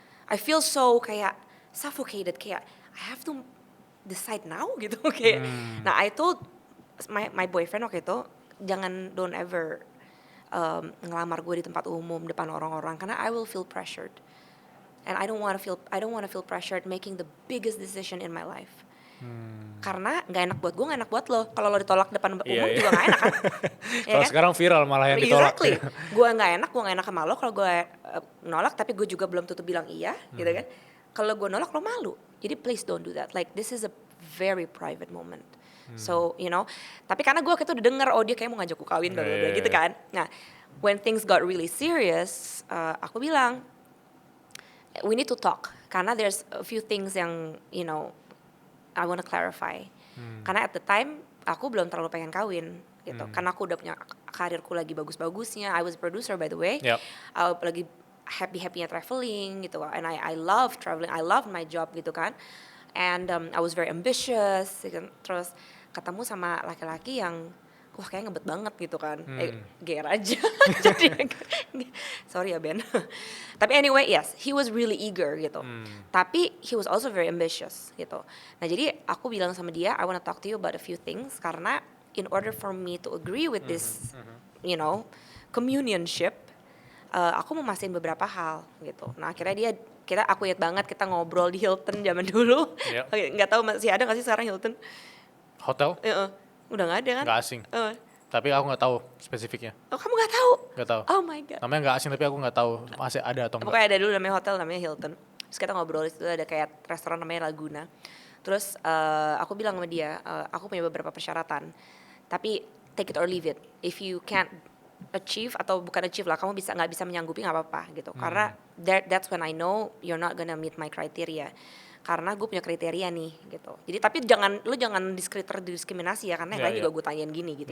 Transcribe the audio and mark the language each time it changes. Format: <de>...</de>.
<en>I feel so kayak suffocated, kayak I have to decide now gitu.</en> <id>Kayak, nah</id> <en>I told my boyfriend</en> <id>waktu itu,</id> <en>don't ever</en> <id>ngelamar gue di tempat umum depan orang-orang, karena</id> <en>I will feel pressured. And I don't want to feel pressured making the biggest decision in my life.</en> <id>Karena nggak enak buat gue, nggak enak buat lo. Kalau lo ditolak depan umum juga nggak enak kan? Kalau kan? Sekarang viral malah yang ditolak. Exactly. Gue nggak enak sama lo kalau gue nolak, tapi gue juga belum tutup bilang iya, gitu kan? Kalau gue nolak lo malu.</id> <en>Jadi please don't do that. Like this is a very private moment. So you know,</en> <id>tapi karena gue waktu itu udah denger, oh dia kayak mau ngajak gue kawin, gitu kan?</id> <en>Nah, when things got really serious,</en> <id>aku bilang,</id> <en>we need to talk,</en> <id>karena</id> <en>there's a few things yang you know I want to clarify.</en> <id>Karena</id> <en>at the time</en> <id>aku belum terlalu pengen kawin gitu. Karena aku udah punya karirku lagi bagus-bagusnya.</id> <en>I was a producer by the way.</en> <id>Aku lagi happy-happynya traveling gitu.</id> <en>And I love traveling. I love my job gitu kan. And I was very ambitious.</en> <id>Terus ketemu sama laki-laki yang wah kayak ngebet banget gitu kan. GR aja. Jadi</id> <en>sorry ya Ben.</en> <id>Tapi</id> <en>anyway yes, he was really eager gitu.</en> <id>Tapi</id> <en>he was also very ambitious</en> <id>gitu. Nah jadi aku bilang sama dia,</id> <en>I want to talk to you about a few things,</en> <id>karena</id> <en>in order for me to agree with this you know communionship,</en> <id>aku mau mastiin beberapa hal gitu. Nah akhirnya aku ingat banget kita ngobrol di Hilton zaman dulu. Nggak tahu masih ada nggak sih sekarang Hilton? Hotel? Udah nggak ada kan? Nggak asing. Tapi aku nggak tahu spesifiknya. Oh kamu nggak tahu? Nggak tahu.</id> <en>Oh my god.</en> <id>Namanya nggak asing tapi aku nggak tahu masih ada atau enggak. Pokoknya ada dulu namanya hotel namanya Hilton. Terus kita ngobrol itu ada kayak restoran namanya Laguna. Terus aku bilang sama dia, aku punya beberapa persyaratan. Tapi</id> <en>take it or leave it. If you can't achieve</en> <id>atau bukan achieve lah, kamu nggak bisa menyanggupi nggak apa-apa gitu. Karena</id> <en>that's when I know you're not gonna meet my criteria.</en> <id>Karena gue punya kriteria nih gitu. Jadi tapi jangan terdiskriminasi ya, karena yang lain juga gue tanyain gini gitu.</id>